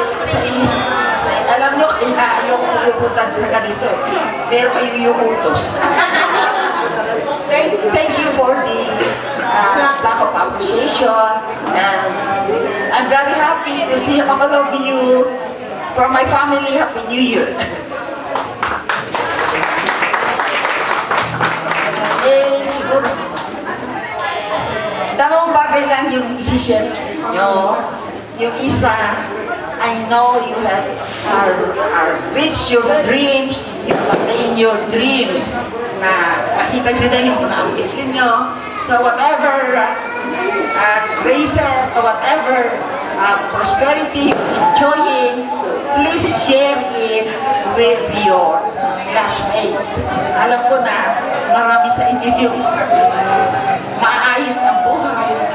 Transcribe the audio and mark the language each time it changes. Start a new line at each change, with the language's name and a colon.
Filipino: Sa inyo, alam nyo, kaya ayaw ko pupunta sa ganito. Pero kayo yung utos.
English: Thank you for the lack of appreciation. And I'm very happy to see all of you. For my family, Happy New Year.
Filipino: Siguro, dalawang bagay lang yung isi-share nyo. Yung isa,
English: I know you have reached your dreams, you attain your dreams,
Filipino: na makita nyo na yung mga ambisyon nyo.
English: So whatever graces or whatever prosperity you're enjoying, please share it with your classmates.
Filipino: Alam ko na marami sa inyo yung maayos ng buhay.